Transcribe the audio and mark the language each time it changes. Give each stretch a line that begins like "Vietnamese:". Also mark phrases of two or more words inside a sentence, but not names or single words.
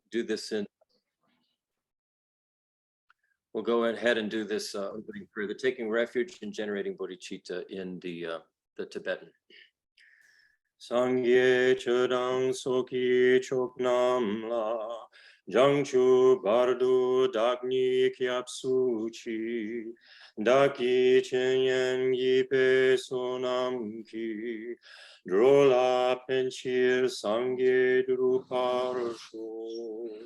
English: do this in. We'll go ahead and do this opening prayer, the taking refuge and generating bodhicitta in the Tibetan.
Tibetan: སངས་རྒྱས་ཆོས་དང་ཚོགས་ཀྱི་མཆོག་རྣམས་ལ། བྱང་ཆུབ་བར་དུ་བདག་ནི་སྐྱབས་སུ་མཆི། བདག་གིས་སྦྱིན་སོགས་བགྱིས་པའི་བསོད་ནམས་ཀྱིས། འགྲོ་ལ་ཕན་ཕྱིར་སངས་རྒྱས་འགྲུབ་པར་ཤོག.